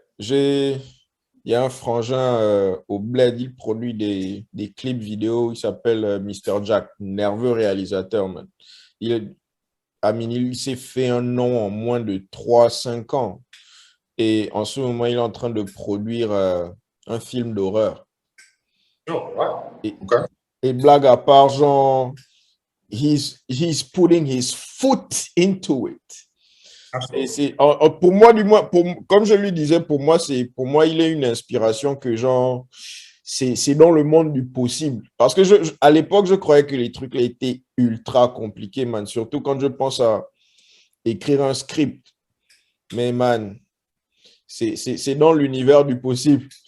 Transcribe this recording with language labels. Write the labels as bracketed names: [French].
[French] Il y a un frangin au Bled, il produit des clips vidéo, il s'appelle Mr. Jack, nerveux réalisateur, man. Il s'est fait un nom en moins de 3-5 ans. Et en ce moment, il est en train de produire un film d'horreur. Oh, ouais. Et blague à part, genre, [English] he's putting his foot into it. [French] Et pour moi, du moins, comme je lui disais, pour moi, il est une inspiration que, genre, c'est dans le monde du possible. Parce que à l'époque, je croyais que les trucs étaient ultra compliqués, man. Surtout quand je pense à écrire un script. Mais, man, c'est dans l'univers du possible.